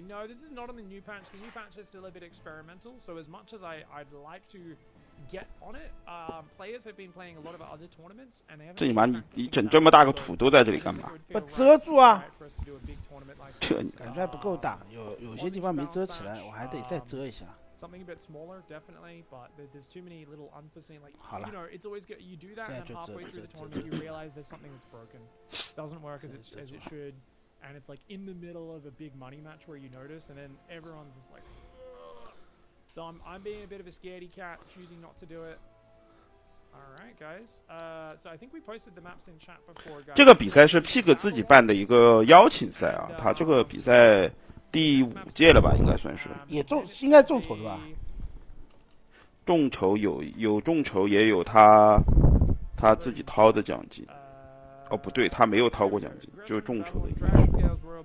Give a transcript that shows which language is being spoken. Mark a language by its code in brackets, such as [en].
[en] No, this is not on the new patch. The new patch is still a bit experimental. So as much as I'd like to get on it, players have been playing a lot of other tournaments, and they haven't. [zh] 这你妈，你整这么大个土都在这里干嘛？不遮住啊！这感觉还不够大，有些地方没遮起来，我还得再遮一下。 [en] Something a bit smaller, definitely, but there's too many little unforeseen, like, you know, it's always good. You do that, and then halfway through the tournament, you realize there's something that's broken, doesn't work as it should, and it's like in the middle of a big money match where you notice, and then everyone's just like, ugh. So I'm being a bit of a scaredy cat, choosing not to do it. All right, guys. So I think we posted the maps in chat before, guys. [zh] 这个比赛是 PIG 自己办的一个邀请赛啊，他这个比赛第5届了吧，应该算是。应该众筹的吧？众筹有众筹，也有他自己掏的奖金。哦，不对，他没有掏过奖金，就是众筹的应该是。